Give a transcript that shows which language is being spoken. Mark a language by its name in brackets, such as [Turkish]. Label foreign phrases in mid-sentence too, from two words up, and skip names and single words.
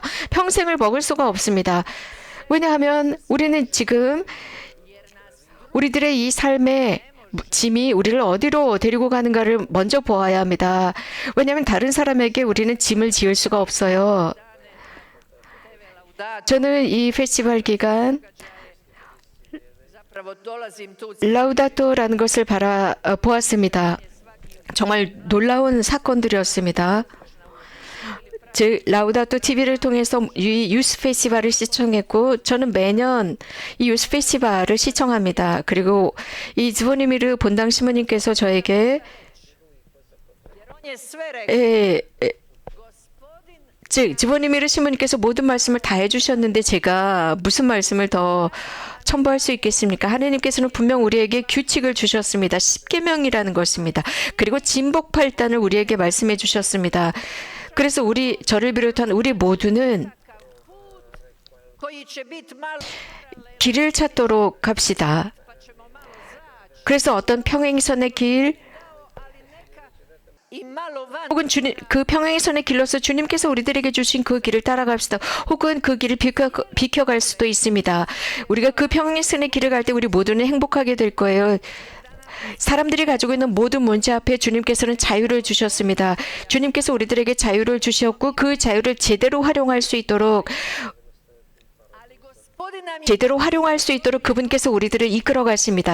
[Korean] 평생을 먹을 수가 없습니다. 왜냐하면 우리는 지금 우리들의 이 삶의 짐이 우리를 어디로 데리고 가는가를 먼저 보아야 합니다. 왜냐하면 다른 사람에게 우리는 짐을 지을 수가 없어요. 저는 이 페스티벌 기간 [Croatian] Zapravo dolazim tu [Korean] 라우다토라는 것을 보았습니다. 정말 놀라운 사건들이었습니다. 즉 라우다토 TV를 통해서 이 유스 페스티벌을 시청했고 저는 매년 이 유스 페스티벌을 시청합니다. 그리고 이ズボ니미르 본당 신부님께서 저에게 [Croatian] Jer on je sve rekao. Gospodin [Korean] 즉ズボ니미르 신부님께서 모든 말씀을 다 해주셨는데 제가 무슨 말씀을 더 첨부할 수 있겠습니까? 하느님께서는 분명 우리에게 규칙을 주셨습니다. 십계명이라는 것입니다. 그리고 진복 8단을 우리에게 말씀해 주셨습니다. 그래서 저를 비롯한 우리 모두는 [Croatian] koji će biti malo [Korean] 길을 찾도록 합시다. [Croatian] pa ćemo malo zaći, [Korean] 그래서 어떤 평행선의 길 [Croatian] ali neka i malo van. [Korean] 혹은 그 평행선의 길로서 주님께서 우리들에게 주신 그 길을 따라갑시다. 혹은 그 길을 비켜갈 수도 있습니다. 우리가 그 평행선의 길을 갈 때 우리 모두는 행복하게 될 거예요. 사람들이 가지고 있는 모든 문제 앞에 주님께서는 자유를 주셨습니다. 주님께서 우리들에게 자유를 주셨고 그 자유를 제대로 활용할 수 있도록 그분께서 우리들을 이끌어 가십니다.